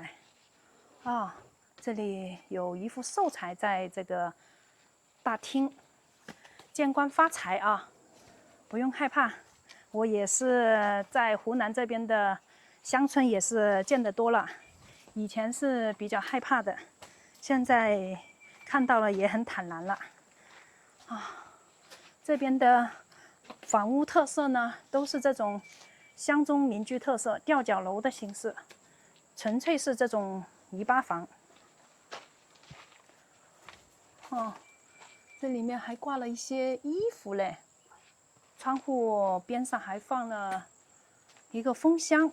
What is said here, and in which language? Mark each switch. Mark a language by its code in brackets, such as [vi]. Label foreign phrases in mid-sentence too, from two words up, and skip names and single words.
[zh] 這裡有一副壽材在這個大廳，見官發財啊！不用害怕，我也是在湖南這邊的鄉村，也是見得多了。以前是比較害怕的，現在看到了也很坦然了。這邊的房屋特色呢，都是這種鄉中民居特色，吊腳樓的形式，純粹是這種泥巴房。這裡面還掛了一些衣服嘞，窗戶邊上還放了一個風箱。